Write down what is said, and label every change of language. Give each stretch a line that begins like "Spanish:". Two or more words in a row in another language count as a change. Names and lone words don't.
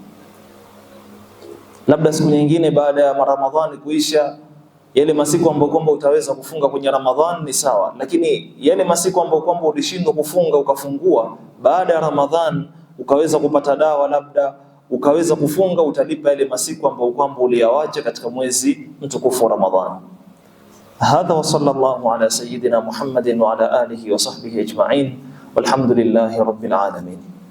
Swahili: Labda siku nyingine baada ya Ramadhani kuisha, yale masiku ambayo kwamba utaweza kufunga kwenye Ramadhani ni sawa, lakini yale masiku ambayo kwamba ulishindwa kufunga ukafungua baada ya Ramadhani ukaweza kupata dawa, labda ukaweza kufunga, utalipa yale masiku ambayo kwamba uliyawacha katika mwezi mtukufu wa Ramadhani.
Arabic: هذا و صلى الله على سيدنا محمد و على آله و صحبه أجمعين والحمد لله رب العالمين.